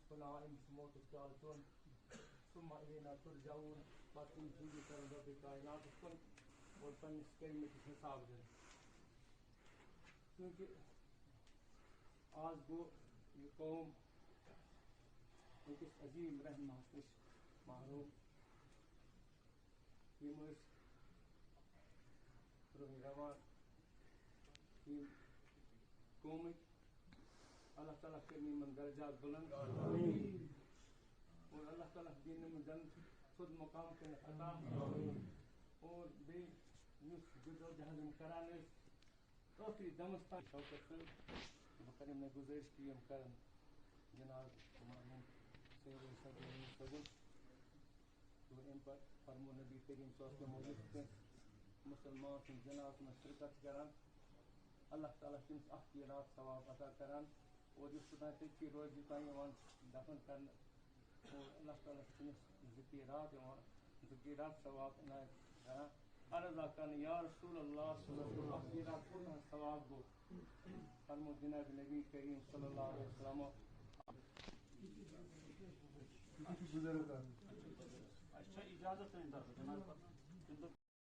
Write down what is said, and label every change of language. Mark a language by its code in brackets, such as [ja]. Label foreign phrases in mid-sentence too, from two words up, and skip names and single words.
[ks] کُن آو أمِس چھُ موتُک پیالہٕ چیوٚن [ar] ثم إلینا ترجعون [ks] پتہٕ یِم چیٖز کرن رۄبِ کائناتس کُن اور پننِس کلمٕکِس حساب دِنہٕ کیونکہِ آز گوٚو یہِ قوم أکِس عظیٖم رہنماہس نِش محروم یِم ٲسۍ برٛونٛہہ روان یِم قومٕکۍ اللہ تعالیٰ کٔرِنۍ یِمن درجات بُلند اور اللہ تعالیٰ دِنۍ یِمن زن سیوٚد مقام کٔرِتھ عطا اور بیٚیہِ یُس جدوجہد یِم کران ٲسۍ ٲخری دمس تام شوکت صٲب بہٕ کرٕ یِمن گُزٲرِش کہِ یِم کرن جناب مرحوٗم سید صٲبُن اور اَمہِ پتہٕ فرمو نبی کریم [ar] صلی اللہ علیہ وسلم [ks] یُس کٲنٛسہِ مسلمان سٕنٛدِس جنازس منٛز شرکت چھِ کران اللہ تعالیٰ تٔمِس اکھ قیرات ثواب عطا کران اور یُس توٚتام تٔتھی روزِ یوٚتام یِوان دفن کرنہٕ اور اللہ تعالیٰ چھُ تٔمِس زٕ قیرات ثواب عنایت کران عرض کرنہٕ [ar] یا رسول اللہ [ks] اکھ قیرات کوٗتاہ ثواب گوٚو فرمو جناب نبی کریم [ar] صلی اللہ علیہ وسلم [ks] اجازت